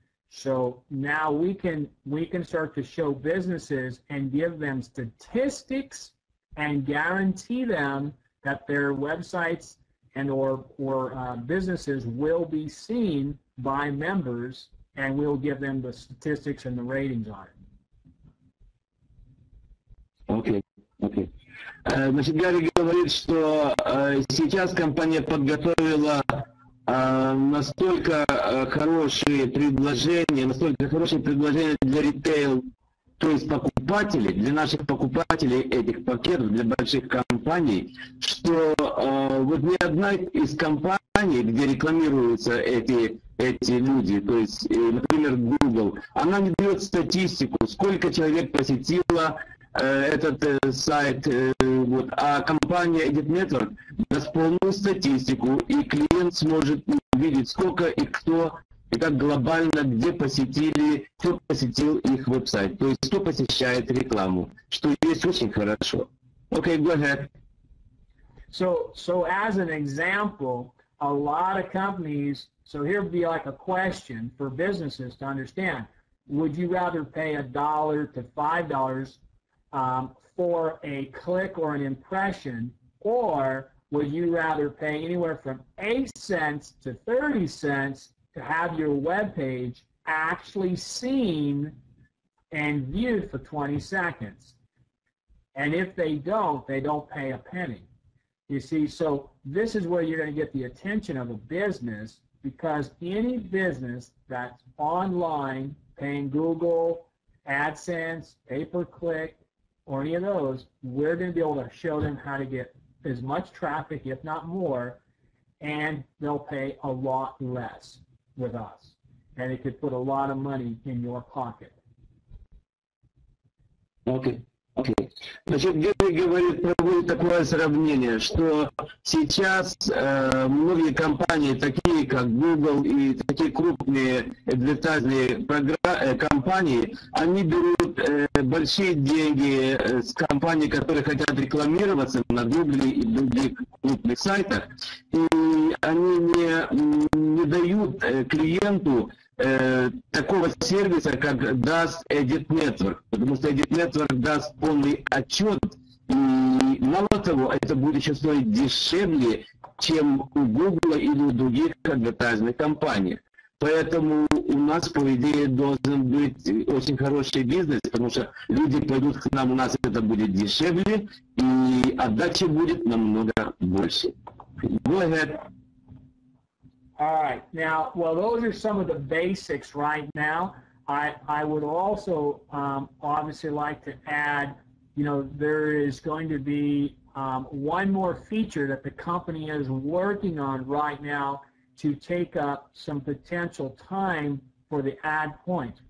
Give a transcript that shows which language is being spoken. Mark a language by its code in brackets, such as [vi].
[en] So now we can start to show businesses and give them statistics and guarantee them that their websites and or businesses will be seen by members, and we'll give them the statistics and the ratings on it. Окей, окей. [ru] Значит, Гарри говорит, что сейчас компания подготовила настолько хорошие предложения для ритейл, то есть покупателей, для наших покупателей этих пакетов, для больших компаний, что вот ни одна из компаний, где рекламируются эти люди, то есть, например, Google, она не дает статистику, сколько человек посетило этот сайт, вот, а компания ADITnetwork даст полную статистику, и клиент сможет увидеть, сколько и кто, и как глобально, где посетили, кто посетил их веб-сайт, то есть кто посещает рекламу, что есть очень хорошо. [en] Okay, go ahead. So as an example, a lot of companies, so here would be like a question for businesses to understand. Would you rather pay $1 to $5 for a click or an impression, or would you rather pay anywhere from 8 cents to 30 cents to have your web page actually seen and viewed for 20 seconds? And if they don't pay a penny. You see, so this is where you're going to get the attention of a business, because any business that's online paying Google, AdSense, pay-per-click, or any of those, we're going to be able to show them how to get as much traffic, if not more, and they'll pay a lot less with us. And it could put a lot of money in your pocket. Okay. Okay. [ru] Значит, Герри говорит, проводит такое сравнение, что сейчас многие компании, такие как Google и такие крупные адвертайзинговые компании, они берут большие деньги с компаний, которые хотят рекламироваться на Google и других крупных сайтах, и они не дают клиенту такого сервиса, как даст ADITnetwork, потому что ADITnetwork даст полный отчет, и мало того, это будет еще стоить дешевле, чем у Google или у других адвертайзинговых компаний. Поэтому у нас, по идее, должен быть очень хороший бизнес, потому что люди пойдут к нам, у нас это будет дешевле, и отдача будет намного больше. [en] Go ahead. All right. Now, well, those are some of the basics right now. I would also obviously like to add, you know, there is going to be one more feature that the company is working on right now to take up some potential time for the ad points.